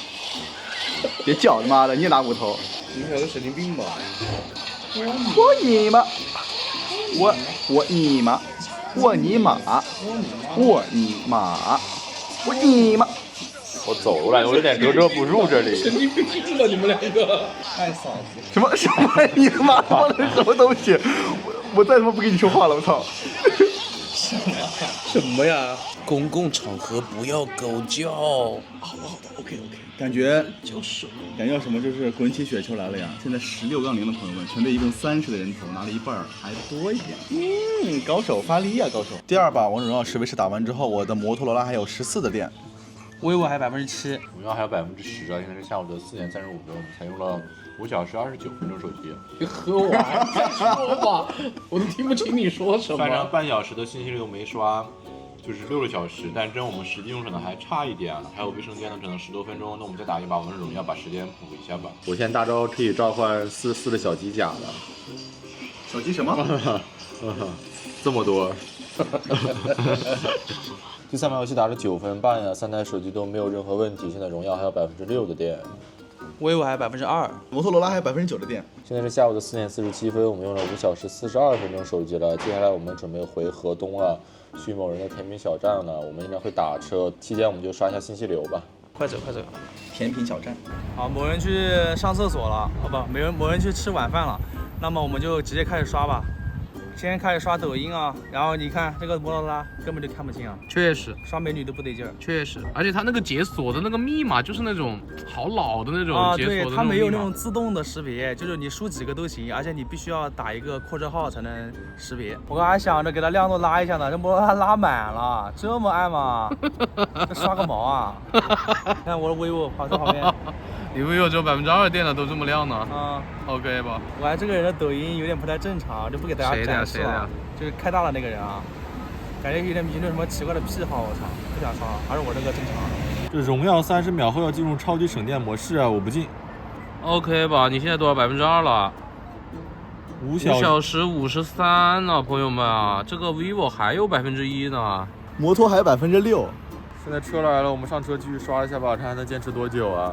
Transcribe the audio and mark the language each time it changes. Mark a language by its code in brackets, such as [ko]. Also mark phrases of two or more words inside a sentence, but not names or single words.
[zh] 別叫他媽的，你也拿5頭。你們2個神經病吧？我你媽！我你媽！我你媽！我走了，我有點格格不入這裡。神經病吧你們2個！太嫂子！什麼？你他媽說的什麼東西？我再他媽不跟你說話了，我操！什麼呀？公共場合不要狗叫。好的，OK。感覺叫什麼？就是滚起雪球來了呀！现在16-0的朋友們，全队一共30的人头，拿了1半，還多一點。高手發力呀，高手！第2把王者榮耀 10v10 打完之後，我的摩托羅拉還有14的電。 vivo 還有7%，榮耀還有10%啊！現在是下午的4點35分，我們才用了5小時29分鐘手機。別喝完再說吧，我都聽不清你說什麼。反正半小時的信息量都沒刷，就是6個小時，但真我們實際用可能還差一點，還有衛生間呢，可能10多分鐘。那我們再打一把王者榮耀，把時間補一下吧。我現在大招可以召喚4的小機甲了。小機什麼？這麼多。第3把游戏打了9分半呀，3台手机都没有任何问题。现在荣耀还有6%的电。 vivo 还有2%，摩托罗拉还有9%的电。现在是下午的4点47分，我們用了5小時42 分鐘手機了。接下來我們準備回河東啊，去某人的甜品小站了。我們應該會打車，期間我們就刷一下信息流吧。快走！甜品小站。好，某人去上廁所了，某人去吃晚飯了，那麼我們就直接開始刷吧。先開始刷抖音啊，然後你看這個摩托羅拉根本就看不清啊，確實，刷美女都不得勁兒。確實，而且它那個解鎖的那個密碼就是那種好老的那種解鎖的那種密碼。對，它沒有那種自動的識別，就是你輸幾個都行，而且你必須要打一個括號號才能識別。我剛還想着給它亮度拉一下呢，這摩托羅拉拉滿了，這麼暗嗎？這刷個毛啊！看我的 vivo 跑在旁邊。你vivo只有2%電了，都這麼亮呢？啊，OK 吧？我看這個人的抖音有點不太正常，就不給大家展示了。就是開大了那個人啊，感覺有點什麼奇怪的癖好，我操，不想刷，還是我這個正常。這榮耀30秒後要進入超級省電模式啊，我不進。 OK 吧？你現在多少2%了？5小時53呢，朋友們啊，這個 vivo 還有1%呢。摩托還有6%。現在車來了，我們上車繼續刷一下吧，看還能堅持多久啊？